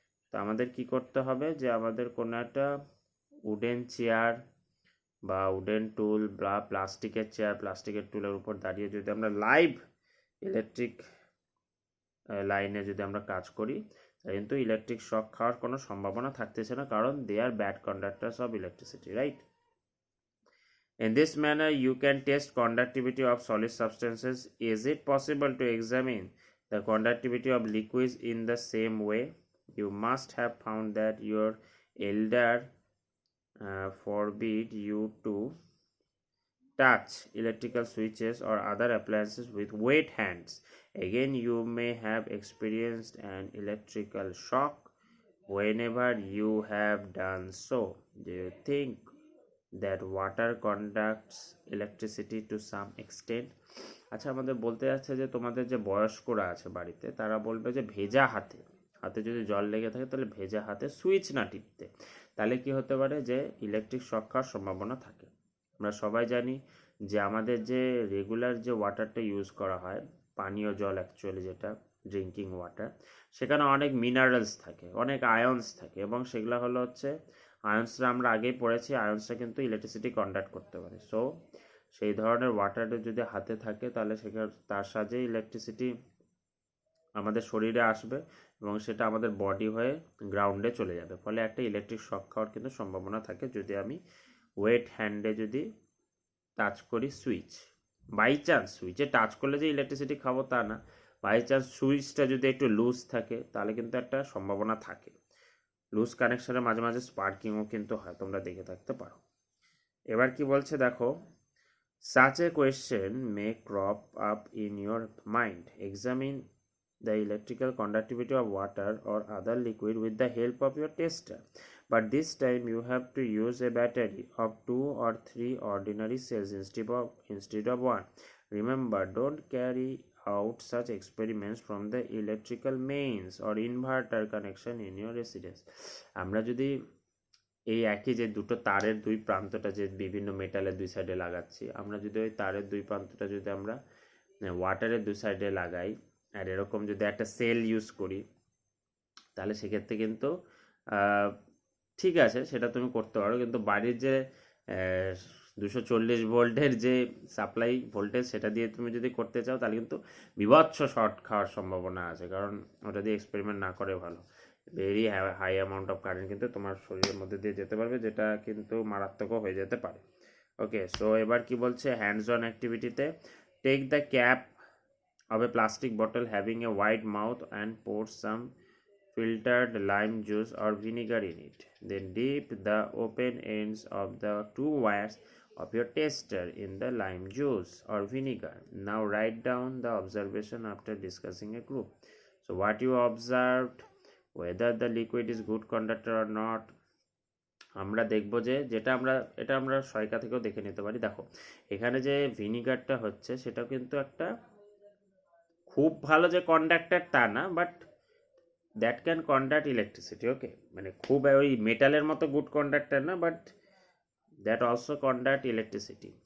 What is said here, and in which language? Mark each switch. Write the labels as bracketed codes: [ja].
[bn] তো আমাদের কি করতে হবে, যে আমাদের কোনো একটা উডেন চেয়ার বা উডেন টুল বা প্লাস্টিকের চেয়ার, প্লাস্টিকের টুলের উপর দাঁড়িয়ে যদি আমরা লাইভ ইলেকট্রিক লাইনে যদি আমরা কাজ করি, কিন্তু ইলেকট্রিক শক খাওয়ার কোনো সম্ভাবনা থাকতেছে না, কারণ [en] they are bad conductors of electricity, [bn] right. [en] In this manner, you can test conductivity of solid substances. Is it possible to examine the conductivity of liquids in the same way? You must have found that your elder forbid you to touch electrical switches or other appliances with wet hands. Again, you may have experienced an electrical shock whenever you have done so. Do you think that water conducts electricity to some extent? [bn] আচ্ছা, আমাদের বলতে যাচ্ছে যে তোমাদের যে বয়স্করা আছে বাড়িতে, তারা বলবে যে ভেজা হাতে, হাতে যদি জল লেগে থাকে, তাহলে ভেজা হাতে সুইচ না টিপতে, তাহলে কি হতে পারে, যে ইলেকট্রিক শক খাওয়ার সম্ভাবনা থাকে। আমরা সবাই জানি যে আমাদের যে রেগুলার যে ওয়াটারটা ইউজ করা হয়, পানীয় জল অ্যাকচুয়ালি যেটা ড্রিঙ্কিং ওয়াটার, সেখানে অনেক মিনারেলস থাকে, অনেক আয়ন্স থাকে, এবং সেগুলো হচ্ছে আয়ন্সরা আমরা আগেই পড়েছি, আয়ন্সরা কিন্তু ইলেকট্রিসিটি কন্ডাক্ট করতে পারে। সো সেই ধরনের ওয়াটারের যদি হাতে থাকে তাহলে সেখানে তার সাহায্যে ইলেকট্রিসিটি আমাদের শরীরে আসবে এবং সেটা আমাদের বডি হয়ে গ্রাউন্ডে চলে যাবে, ফলে একটা ইলেকট্রিক শক খাওয়ার কিন্তু সম্ভাবনা থাকে যদি আমি ওয়েট হ্যান্ডে যদি টাচ করি সুইচ। বাই চান্স সুইচে টাচ করলে যে ইলেকট্রিসিটি খাবো তা না, বাই চান্স সুইচটা যদি একটু লুজ থাকে তাহলে কিন্তু একটা সম্ভাবনা থাকে। লুজ কানেকশনে মাঝে মাঝে স্পার্কিংও কিন্তু হয়, তোমরা দেখে থাকতে পারো। এবার কি বলছে দেখো, [en] such a question may crop up in your mind. Examine the electrical conductivity of water or other liquid with the help of your tester, but this time you have to use a battery of 2 or 3 ordinary cells instead of one. Remember, don't carry out such experiments from the electrical mains or inverter connection in your residence. [bn] আমরা যদি এই একই যে দুটো তারের দুই প্রান্তটা যে বিভিন্ন মেটালের দুই সাইডে লাগাচ্ছি, আমরা যদি ওই তারের দুই প্রান্তটা যদি আমরা ওয়াটারের দুই সাইডে লাগাই আর এরকম যদি একটা সেল ইউজ করি, তাহলে সেক্ষেত্রে কিন্তু ঠিক আছে, সেটা তুমি করতে পারো। কিন্তু বাড়ির যে 240 ভোল্টের যে সাপ্লাই ভোল্টেজ সেটা দিয়ে তুমি যদি করতে চাও তাহলে কিন্তু বিভৎস শর্ট খাওয়ার সম্ভাবনা আছে, কারণ ওটা দিয়ে এক্সপেরিমেন্ট না করে ভালো। [en] very high amount of current [bn] কিন্তু তোমার শরীরের মধ্যে দিয়ে যেতে পারবে, যেটা কিন্তু মারাত্মকও হয়ে যেতে পারে। [en] okay, so [bn] এবার কি বলছে, [en] Hands on অ্যাক্টিভিটিতে take the cap of a plastic bottle having a wide mouth and pour some filtered lime juice or vinegar in it. Then dip the open ends of the two wires of your tester in the lime juice or vinegar. Now write down the observation after discussing a group. So what you observed, whether the liquid is good conductor or not. [bn] আমরা দেখবো যে এটা আমরা সহায়িকা থেকেও দেখে নিতে পারি। দেখো এখানে যে ভিনিগারটা হচ্ছে সেটা কিন্তু একটা খুব ভালো যে কন্ডাক্টর তা না, [en] But that can conduct electricity. [bn] ওকে, মানে খুব ওই মেটালের মতো গুড কন্ডাক্টর না, [en] But that also conduct electricity.